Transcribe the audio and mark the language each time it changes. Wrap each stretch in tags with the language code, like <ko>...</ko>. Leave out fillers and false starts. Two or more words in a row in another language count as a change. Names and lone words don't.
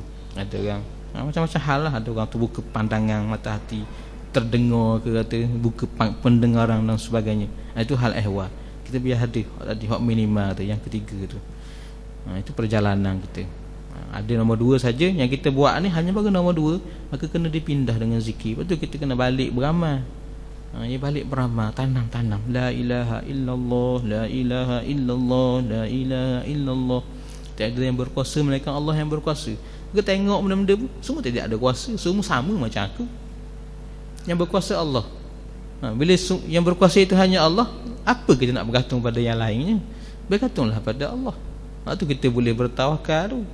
<ms>Ada orang macam-macam hal lah. Ada orang tu buka pandangan mata hati, terdengar ke kata buka pendengaran dan sebagainya. Itu hal ehwal. Kita biar hadir tadi hak minimal tu, yang ketiga tu. Itu perjalanan kita. Ada nombor 2 saja yang kita buat ni hanya bagi nombor 2, maka kena dipindah dengan zikir. Lepas tu kita kena balik beramal. Ya balik beramal, tanam</ms> <ar>لا إله إلا الله، لا إله إلا الله، لا إله إلا الله.</ar> <ms>Tiada yang berkuasa melainkan Allah yang berkuasa. Kita tengok benda-benda semua tidak ada kuasa, semua sama macam aku. Yang berkuasa Allah. Bila yang berkuasa itu hanya Allah, apa kita nak bergantung pada yang lainnya? Bergantunglah pada Allah. Waktu kita boleh bertawakal tu.</ms>